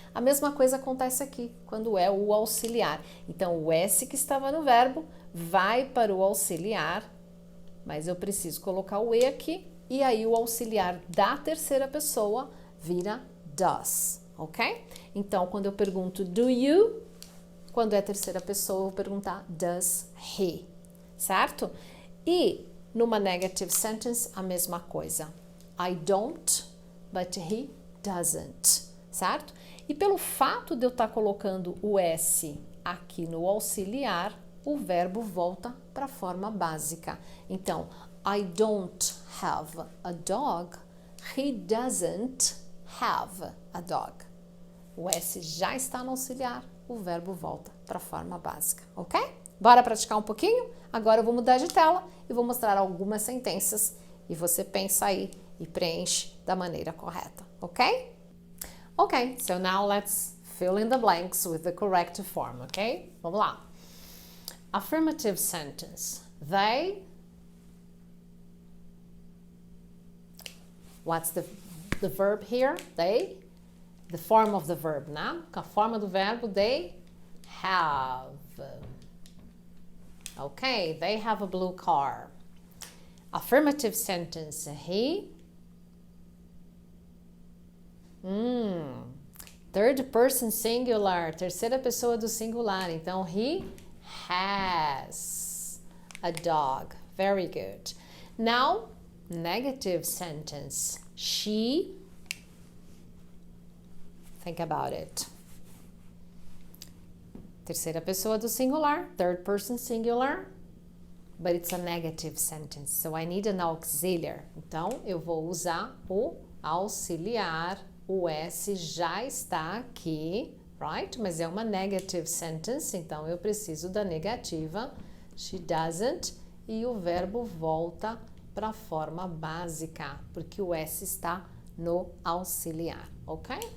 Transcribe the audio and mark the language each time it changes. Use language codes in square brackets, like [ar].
[pt] A mesma coisa acontece aqui, quando é o auxiliar. Então, o S que estava no verbo vai para o auxiliar, mas eu preciso colocar o E aqui, e aí o auxiliar da terceira pessoa vira does, ok? Então, quando eu pergunto [en] do you, [pt] quando é a terceira pessoa, eu vou perguntar [en] does he, [pt] certo? E numa [en] negative sentence, [pt] a mesma coisa. [en] I don't, but he doesn't, certo? [pt] E pelo fato de eu estar colocando o S aqui no auxiliar, o verbo volta para a forma básica. [en] Então, I don't have a dog, he doesn't have a dog. [pt] O S já está no auxiliar, o verbo volta para a forma básica, ok? Bora praticar um pouquinho? Agora eu vou mudar de tela e vou mostrar algumas sentenças e você pensa aí e preenche da maneira correta, ok? [en] Ok, so now let's fill in the blanks with the correct form, ok? [pt] Vamos lá. [en] Affirmative sentence. They. What's the verb here? They. The form of the verb, né? [pt] A forma do verbo, [en] they have. Okay, they have a blue car. Affirmative sentence. He. Third person singular. [pt] Terceira pessoa do singular. [en] Então, he has a dog. Very good. Now, negative sentence. She. Think about it. [pt] Terceira pessoa do singular, [en] third person singular, but it's a negative sentence, so I need an auxiliary. [pt] Então, eu vou usar o auxiliar, o S já está aqui, [en] right? [pt] Mas é uma [en] negative sentence, [pt] então eu preciso da negativa, [en] she doesn't, [pt] e o verbo volta para a forma básica, porque o S está no auxiliar, ok?